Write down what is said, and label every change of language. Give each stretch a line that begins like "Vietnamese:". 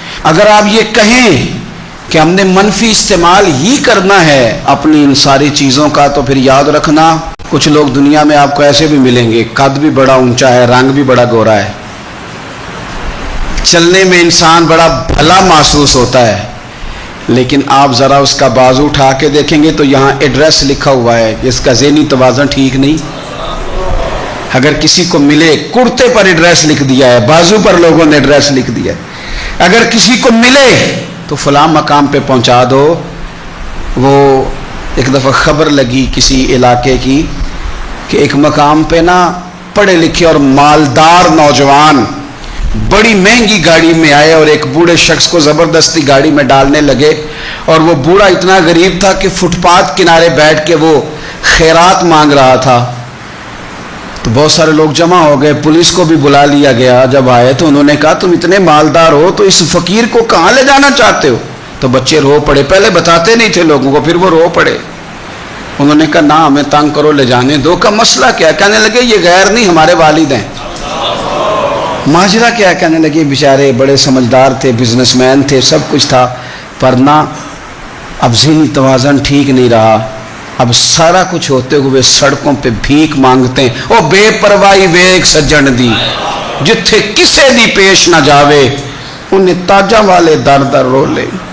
Urdu: اگر آپ یہ کہیں کہ ہم نے منفی استعمال ہی کرنا ہے اپنی ان ساری چیزوں کا, تو پھر یاد رکھنا کچھ لوگ دنیا میں آپ کو ایسے بھی ملیں گے, قد بھی بڑا اونچا ہے, رنگ بھی بڑا گورا ہے, چلنے میں انسان بڑا بھلا محسوس ہوتا ہے, لیکن آپ ذرا اس کا بازو اٹھا کے دیکھیں گے تو یہاں ایڈریس لکھا ہوا ہے, اس کا ذہنی توازن ٹھیک نہیں. اگر کسی کو ملے, کرتے پر ایڈریس لکھ دیا ہے, بازو پر لوگوں نے ایڈریس لکھ دیا ہے. اگر کسی کو ملے تو فلاں مقام پہ پہنچا دو. وہ ایک دفعہ خبر لگی کسی علاقے کی کہ ایک مقام پہ نا پڑھے لکھے اور مالدار نوجوان بڑی مہنگی گاڑی میں آئے اور ایک بوڑھے شخص کو زبردستی گاڑی میں ڈالنے لگے. اور وہ بوڑھا اتنا غریب تھا کہ فٹ پاتھ کنارے بیٹھ کے وہ خیرات مانگ رہا تھا. تو بہت سارے لوگ جمع ہو گئے, پولیس کو بھی بلا لیا گیا. جب آئے تو انہوں نے کہا تم اتنے مالدار ہو تو اس فقیر کو کہاں لے جانا چاہتے ہو؟ تو بچے رو پڑے, پہلے بتاتے نہیں تھے لوگوں کو, پھر وہ رو پڑے. انہوں نے کہا نہ ہمیں تنگ کرو, لے جانے دو. کا مسئلہ کیا؟ کہنے لگے یہ غیر نہیں ہمارے والد ہیں. ماجرا کیا؟ کہنے لگے بیچارے بڑے سمجھدار تھے, بزنس مین تھے, سب کچھ تھا, پر نہ اب ذہنی توازن ٹھیک نہیں رہا. اب سارا کچھ ہوتے ہوئے سڑکوں پہ بھیک مانگتے ہیں.
Punjabi: او بے پرواہی ویک سجن دی, جتھے کسے دی پیش نہ جاوے, انہیں تاجاں والے در در رولے.